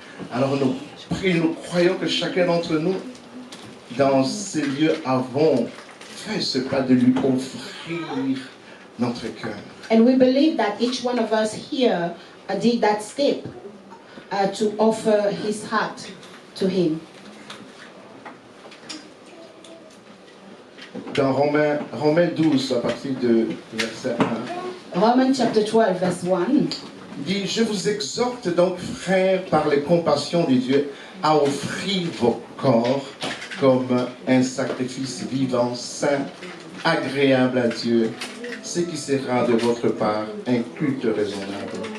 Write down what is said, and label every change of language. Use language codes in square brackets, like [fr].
[fr] Alors nous prions, nous croyons que chacun d'entre nous, dans ces lieux, avons fait ce pas de lui offrir notre cœur. [en] And we believe that each one of us here did that step to offer his heart to him. [fr] Dans Romains 12, à partir de verset 1, [en] Romans chapter 12, verse 1. [fr] dit, je vous exhorte donc, frères, par les compassions de Dieu, à offrir vos corps comme un sacrifice vivant, saint, agréable à Dieu, ce qui sera de votre part un culte raisonnable.